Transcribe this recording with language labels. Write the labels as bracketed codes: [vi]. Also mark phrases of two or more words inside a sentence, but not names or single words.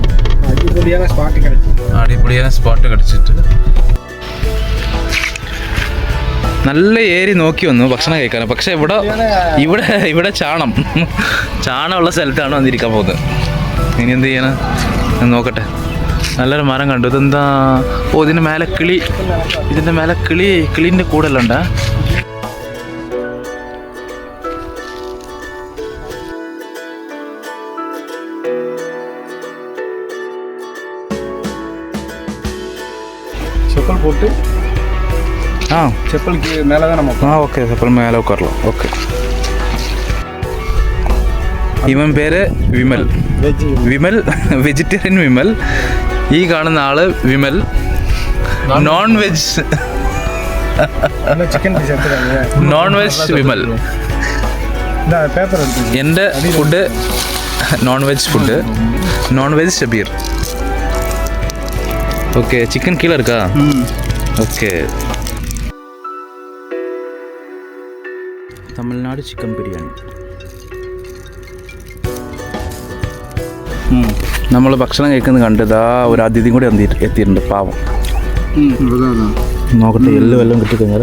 [ml] അടിപൊളിயான സ്പോട്ട് കിടച്ചിട്ട് നല്ല ഏരി നോക്കി വന്നു ഭക്ഷണം കഴിക്കാൻ. പക്ഷെ ഇവിടെ ചാണമുള്ള സ്ഥലത്താണ് വന്നിരിക്കാൻ പോകുന്നത്. ഇനി എന്ത് ചെയ്യണം നോക്കട്ടെ. നല്ലൊരു മരം കണ്ടു. ഇതെന്താ? ഇതിൻ്റെ മേലെ കിളീൻ്റെ കൂടെല്ലാം ഉണ്ടാ. [ta] செப்பல் போட்டு செப்பல் மேலே தான் நம்ம. ஓகே, செப்பல் மேலே உட்காரலாம். ஓகே, [ml] ഇവൻ പേര് വിമൽ. വെജിറ്റേറിയൻ വിമൽ. ഈ കാണുന്ന ആള് വിമൽ [en] non veg [ml] വിമൽ. എൻ്റെ ഫുഡ് [en] non veg [ml] ഷബീർ. [ta] ஓகே, சிக்கன் கீழே இருக்கா? ஓகே. [ml] തമിഴ്നാട് ചിക്കൻ ബിരിയാണി. നമ്മൾ ഭക്ഷണം കഴിക്കുന്നത് കണ്ടതാ ഒരു അതിഥിയും കൂടി എത്തിയിട്ടുണ്ട്. പാവം. നോക്കട്ടെ, എല്ലാം വല്ലതും കിട്ടിക്കഴിഞ്ഞാൽ.